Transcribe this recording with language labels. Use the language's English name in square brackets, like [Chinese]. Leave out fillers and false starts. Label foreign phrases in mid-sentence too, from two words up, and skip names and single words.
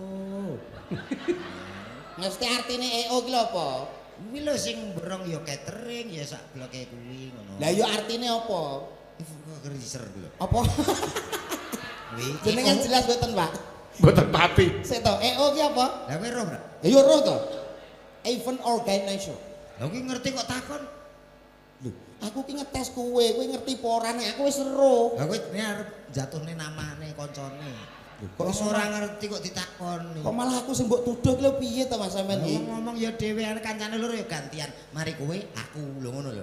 [Javanese] Mesti artine EO ki lho apa? Kuwi lho sing berong ya catering ya sak bloke kuwi ngono. Lah yo artine apa? Freezer lho. Apa? Kuwi Jenengan jelas mboten, Pak? Mboten pati. Sik to, EO ki apa? Lah kowe roh, Bro? [English] Ya yo roh to. Event organizer. [Javanese] Lah kuwi ngerti kok takon. Lho, aku ki ngetes kowe ngerti apa ora nek aku wis roh. Lah kowe arep jatuhne namane koncone. Kok Kok ora ngerti kok ditakoni. Kok malah aku sing mbok tuduh ki lho piye to Mas sampean iki? Ngomong ya dhewe arek kancane loro ya gantian. Mari kowe, aku lho ngono lho.